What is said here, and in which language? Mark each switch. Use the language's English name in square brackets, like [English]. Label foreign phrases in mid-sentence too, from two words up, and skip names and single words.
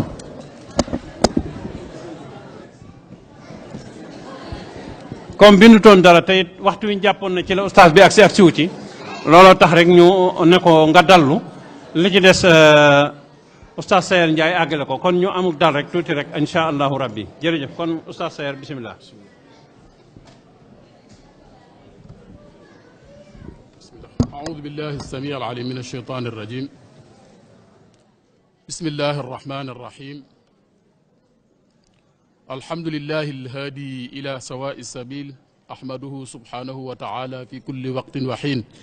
[Wolof] comme bindutoon dara teyit waxtu wi ñu jàppoon na ci la oustaz bi ak siwu ci looloo tax rek ñu ne ko nga dallu li ci des oustaz Sayer Ndiaye àggale ko kon ñu amul dal rek tuuti rek [Arabic] إن شاء الله ربي [Wolof] jërëjëf kon oustaz Sayer bisimilah. [Arabic] أعوذ بالله السميع العليم من الشيطان الرجيم بسم الله الرحمن الرحيم الحمد لله الهادي إلى سواء السبيل أحمده سبحانه وتعالى في كل وقت وحين